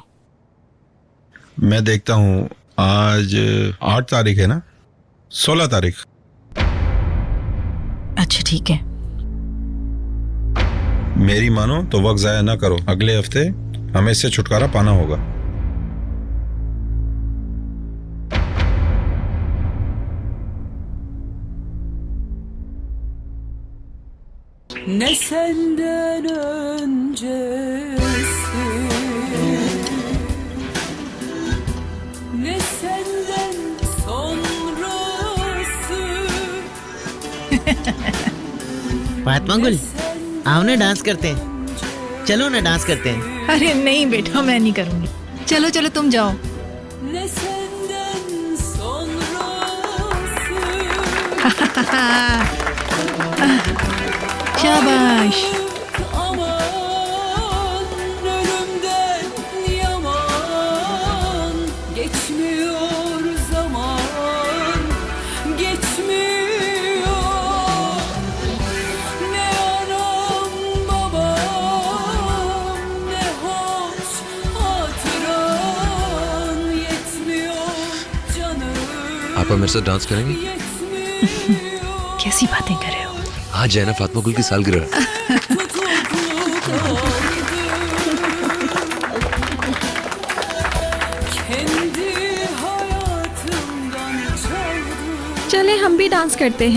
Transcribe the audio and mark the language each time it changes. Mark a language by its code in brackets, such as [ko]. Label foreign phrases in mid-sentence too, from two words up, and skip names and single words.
[hi] मैं देखता हूँ, आज 8 तारीख है ना? 16 तारीख। अच्छा ठीक है। मेरी मानो तो वक्त जाया ना करो, अगले हफ्ते हमें इससे छुटकारा पाना होगा। [tr] Ne senden öncesi, ne senden sonrası. [hi] फातिमा गुल, आओ ना डांस करते हैं। चलो ना डांस करते हैं। अरे नहीं बेटा, मैं नहीं करूंगी। चलो चलो तुम जाओ। [tr] Ne senden sonrası. [hi] शाबाश। [tr] Aman ölümden yaman, geçmiyor zaman, geçmiyor. Ne anam babam, ne hoş hatıran, yetmiyor canım, [hi] आप मेरे साथ डांस करेंगे? [tr] yetmiyor. [hi] कैसी बातें कर रहे हो? आज है ना फातिमा गुल की सालगिरह। चले हम भी डांस करते हैं।